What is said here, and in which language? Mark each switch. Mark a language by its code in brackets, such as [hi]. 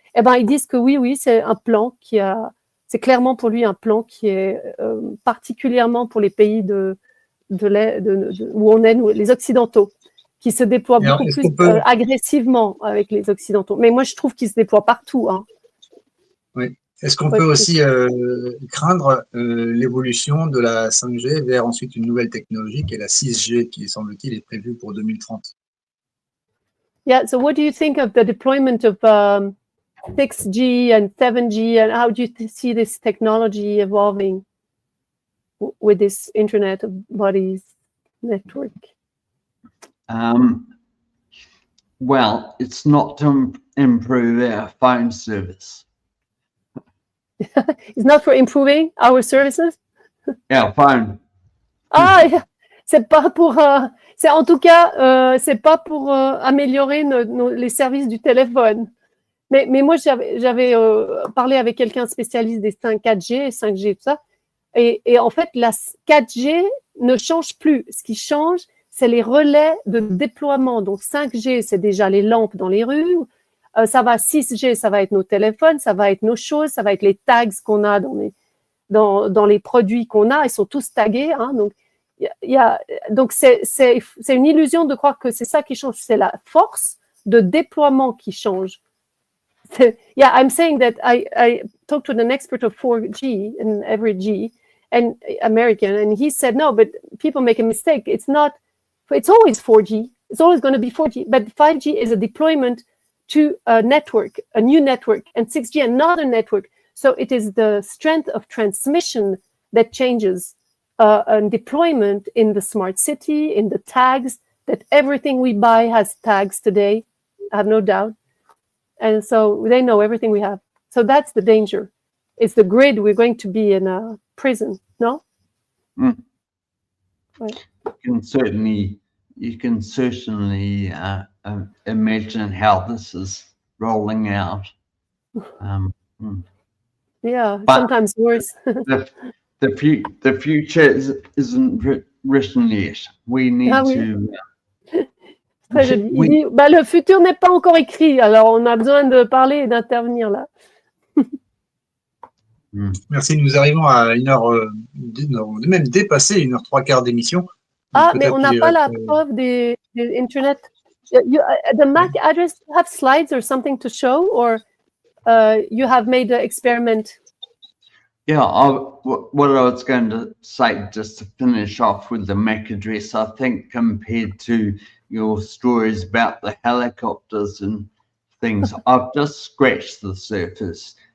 [fr] Eh ben ils disent que oui, c'est un plan c'est clairement pour lui un plan qui est particulièrement pour les pays où on est, nous, les Occidentaux, qui se déploient beaucoup plus agressivement avec les Occidentaux. Mais moi, je trouve qu'ils se déploient partout. Hein. Oui. Est-ce qu'on peut aussi craindre l'évolution de la 5G vers ensuite une nouvelle technologie qui est la 6G, qui, semble-t-il, est prévue pour 2030? [en] Yeah, so what do you think of the deployment of 6G and 7G, and how do you see this technology evolving with this Internet of Bodies network? Well, it's not to improve our phone service. It's not for improving our services? Our phone. [fr] Ah, c'est pas pour... c'est en tout cas, c'est pas pour améliorer les services du téléphone. Mais moi, j'avais parlé avec quelqu'un spécialiste des 4G, 5G, tout ça. Et en fait, la 4G ne change plus. Ce qui change, c'est les relais de déploiement. Donc, 5G, c'est déjà les lampes dans les rues. Ça va 6G, ça va être nos téléphones, ça va être nos choses, ça va être les tags qu'on a dans les produits qu'on a. Ils sont tous tagués. Hein, donc, c'est une illusion de croire que c'est ça qui change. C'est la force de déploiement qui change. [en] Yeah, I'm saying that I talked with an expert of 4G and every G and American, and he said, no, but people make a mistake. It's always 4G. It's always going to be 4G, but 5G is a deployment to a network, a new network, and 6G, another network. So it is the strength of transmission that changes and deployment in the smart city, in the tags, that everything we buy has tags today, I have no doubt. And so they know everything we have. So that's the danger. It's the grid. We're going to be in a prison, no? Mm. Right. You can certainly imagine how this is rolling out. Yeah, sometimes worse. the future isn't written yet. We need to. [fr] Très joli. Il dit, le futur n'est pas encore écrit, alors on a besoin de parler et d'intervenir là. Merci, nous arrivons à 1h, même dépasser 1h03 d'émission. Ah, mais on n'a pas la preuve des Internet. [en] The MAC address, have slides or something to show, or you have made an experiment? Yeah, what I was going to say, just to finish off with the MAC address, I think compared to your stories about the helicopters and things, I've just scratched the surface.